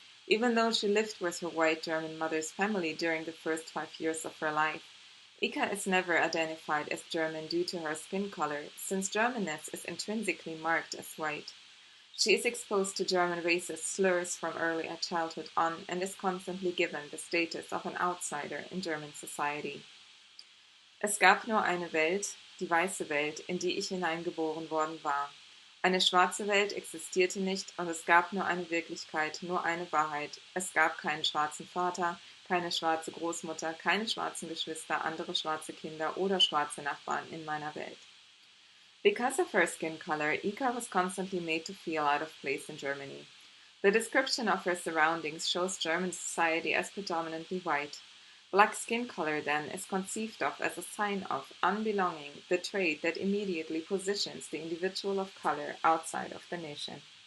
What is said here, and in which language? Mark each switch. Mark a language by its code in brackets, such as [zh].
[en] Even though she lived with her white German mother's family during the first 5 years of her life, Ika is never identified as German due to her skin color, since Germanness is intrinsically marked as white. She is exposed to German racist slurs from early childhood on and is constantly given the status of an outsider in German society. [de] Es gab nur eine Welt, die weiße Welt, in die ich hineingeboren worden war. Eine schwarze Welt existierte nicht und es gab nur eine Wirklichkeit, nur eine Wahrheit. Es gab keinen schwarzen Vater, keine schwarze Großmutter, keine schwarzen Geschwister, andere schwarze Kinder oder schwarze Nachbarn in meiner Welt. [en] Because of her skin color, Ika was constantly made to feel out of place in Germany. The description of her surroundings shows German society as predominantly white. Black skin color, then, is conceived of as a sign of unbelonging, the trait that immediately positions the individual of color outside of the nation.